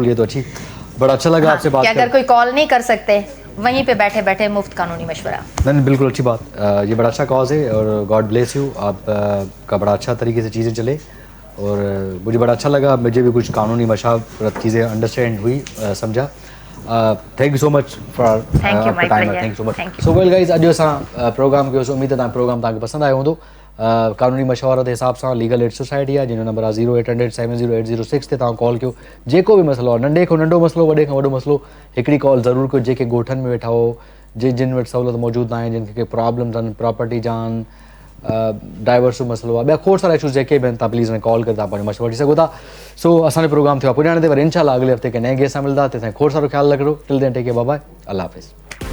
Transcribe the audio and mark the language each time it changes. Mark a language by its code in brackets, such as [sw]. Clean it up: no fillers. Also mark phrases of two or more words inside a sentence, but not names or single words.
[ur] یہ تو بڑا اچھا لگا آپ سے بات کر کے۔ اگر کوئی کال نہیں کر سکتے، وہیں پہ بیٹھے بیٹھے مفت قانونی مشورہ. نہیں، بالکل اچھی بات، یہ بڑا اچھا کاز ہے اور [en] God bless you, [ur] آپ کا بڑا اچھا طریقے سے چیزیں چلے اور مجھے بڑا اچھا لگا، مجھے بھی کچھ قانونی مشاورت چیزیں انڈرسٹینڈ ہوئی، سمجھا. [en] Thank you so much for time, thank you so much. So well guys, [sd] अॼु असां प्रोग्राम कयोसीं, उम्मीद है प्रोग्राम तव्हांखे पसंदि आयो हूंदो। [ur] قانونی مشورہ کے حساب سے [sd] लीगल एड सोसाइटी है, जिन नंबर आहे 0800-708006 ते तव्हां कॉल कयो। जेको भी मसलो आहे, नंढे खां नंढो मसलो, वॾे खां वॾो मसलो, हिकिड़ी कॉल ज़रूरु कयो। जेके ॻोठनि में वेठा हो, जिन वटि सहूलियत मौजूदु न आहे, जिन खे प्रॉब्लम्स आहिनि, प्रॉपर्टी जा आहिनि, डाइवर्स जो मसलो आहे, ॿिया खोड़ सारा इशूज़ जेके बि आहिनि, तव्हां प्लीज़ कॉल करे तव्हां पंहिंजो मशवरो वठी सघो था। सो असांजो प्रोग्राम थियो आहे पुॼाणे ते, वरी इंशाल्लाह [ur] اگلے ہفتے کے نئے [sd] गेस्ट सां मिलंदा। तेसिताईं खोड़ सारो ख्यालु रखिजो। [en] till then take care, bye bye, [ur] اللہ حافظ.